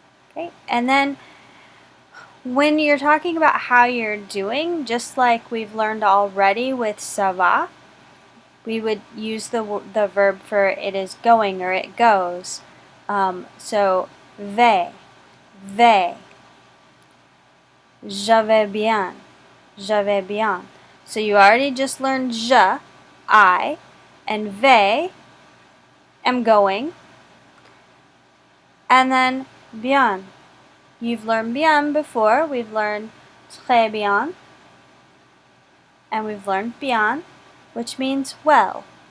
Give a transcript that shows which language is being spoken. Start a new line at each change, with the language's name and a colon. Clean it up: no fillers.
English: Okay, and then when you're talking about how you're doing, just like we've learned already with ça va, we would use the verb for it is going or it goes.
French: So, vais, vais. Je vais bien, je vais bien.
English: So you already just learned je, I, and vais, am going. And then bien. You've learned bien before. We've learned très bien. And we've learned bien, which means well.